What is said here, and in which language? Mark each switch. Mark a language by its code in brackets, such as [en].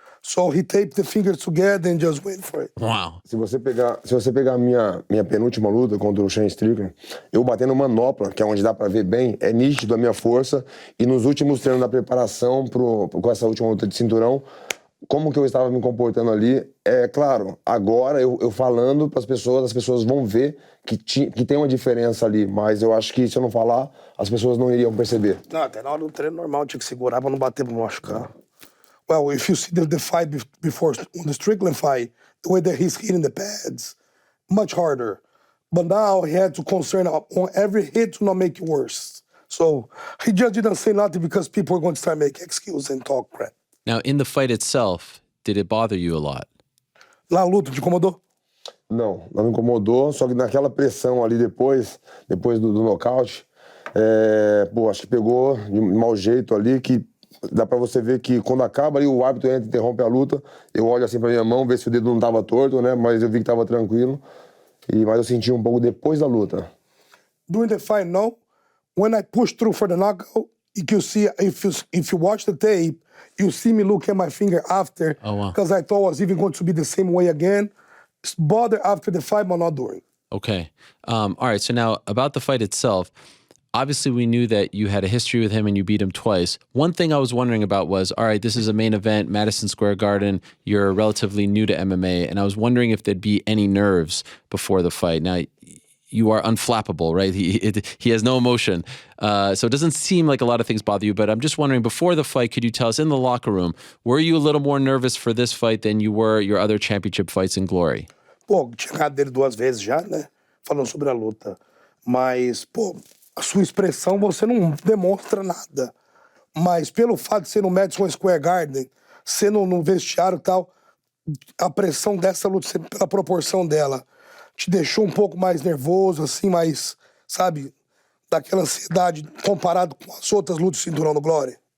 [en] So he taped the fingers together and just went for it. Wow. [pt] Se você pegar a minha penúltima luta contra o Shane Strickland, eu batendo manopla, que é onde dá pra ver bem, é nítido a minha força. E nos últimos treinos da preparação com essa última luta de cinturão, como que eu estava me comportando ali, é claro, agora eu falando para as pessoas vão ver que tem uma diferença ali, mas eu acho que se eu não falar, as pessoas não iriam perceber. Não, até na hora do treino normal tinha que segurar pra não bater, pra não machucar. [en] Well, if you see the fight before, on the Strickland fight, the way that he's hitting the pads, much harder. But now he had to concern on every hit to not make it worse. So he just didn't say nothing because people are going to start making excuses and talk crap. Now, in the fight itself, did it bother you a lot? [pt] Na luta, te incomodou? Não me incomodou, só que naquela pressão ali depois do nocaute, acho que pegou de mau jeito ali, que dá pra você ver que quando acaba ali o árbitro entra e interrompe a luta, eu olho assim pra minha mão, ver se o dedo não tava torto, né, mas eu vi que tava tranquilo, mas eu senti um pouco depois da luta. [en] During the fight, no. When I pushed through for the knockout, you can see, if you watch the tape, you see me look at my finger after, because I thought it was even going to be the same way again. It's bothered after the fight, but not during. Okay. All right. So now about the fight itself, obviously we knew that you had a history with him and you beat him twice. One thing I was wondering about was, all right, this is a main event, Madison Square Garden. You're relatively new to MMA. And I was wondering if there'd be any nerves before the fight. Now, you are unflappable, right? He has no emotion. So it doesn't seem like a lot of things bother you, but I'm just wondering, before the fight, could you tell us, in the locker room, were you a little more nervous for this fight than you were your other championship fights in Glory? [pt] Pô, tinha ganhado dele 2 vezes já, né? Falando sobre a luta. Mas, pô, a sua expressão você não demonstra nada. Mas pelo fato de ser no Madison Square Garden, ser no vestiário e tal, a pressão dessa luta, pela proporção dela, te deixou um pouco mais nervoso, assim, mais, sabe, daquela ansiedade comparado com as outras lutas de cinturão no Glory?